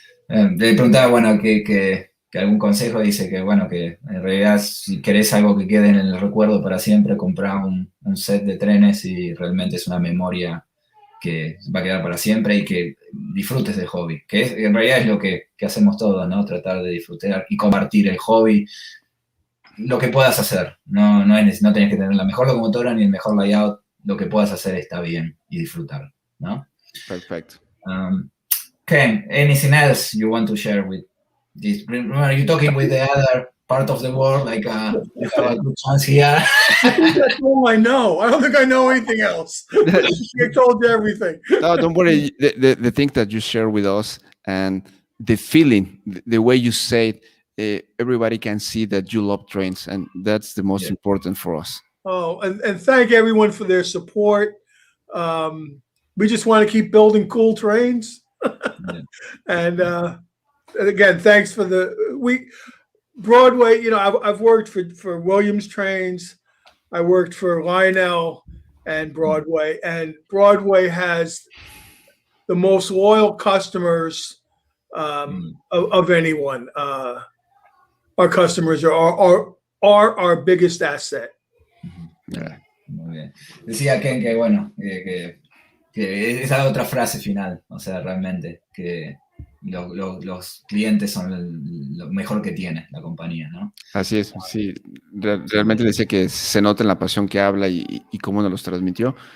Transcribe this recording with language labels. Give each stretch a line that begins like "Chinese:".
Spanish: Le preguntaba, bueno, que algún consejo. Dice que, bueno, que en realidad si querés algo que quede en el recuerdo para siempre, comprar un set de trenes y realmente es una memoria que va a quedar para siempre y que disfrutes del hobby, que en realidad es lo que hacemos todos, ¿no? Tratar de disfrutar y compartir el hobby, lo que puedas hacer. No tenés que tener la mejor locomotora ni el mejor layout, lo que puedas hacer está bien y disfrutar, ¿no? Perfecto.
English: Ken, anything else you want to share with this? Remember, you're talking with the other part of the world, like you have a good chance here. That's all I know. I don't think I know anything else. I told you everything. No, don't worry. The thing that you share with us and the feeling, the way you say it, everybody can see that you love trains, and that's the most important for us. Oh, and thank everyone for their support. We just want to keep building cool trains. And again, thanks for Broadway. You know, I've worked for Williams Trains. I worked for Lionel and Broadway, and Broadway has the most loyal customers of anyone. Our customers are our biggest asset. Yeah.
Spanish: Muy bien. Decía Ken que, bueno, que esa otra frase final, o sea, realmente, que los clientes son lo mejor que tiene la compañía, ¿no? Así es, sí. Realmente decía que se nota en la pasión que habla y cómo nos los transmitió.